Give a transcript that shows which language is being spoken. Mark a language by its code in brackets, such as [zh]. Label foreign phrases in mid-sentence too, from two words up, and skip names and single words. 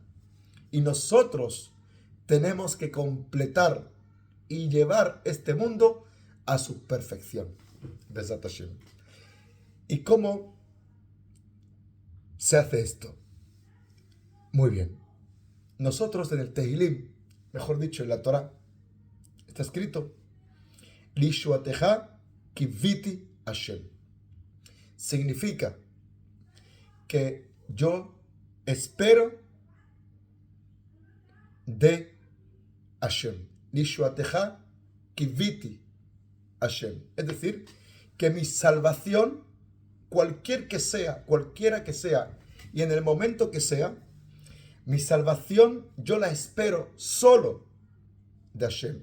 [es] Y nosotros tenemos que completar y llevar este mundo a su perfección. [he] בעזרת השם. [es] ¿Y cómo se hace esto? Muy bien. Nosotros en el Tehilim, mejor dicho, en la Torah, está escrito: [he] לישועתך קויתי השם. [es] Significa que yo espero de Hashem. [he] לישועתך קויתי השם. [es] Es decir, que mi salvación, cualquiera que sea, y en el momento que sea, mi salvación yo la espero solo de Hashem.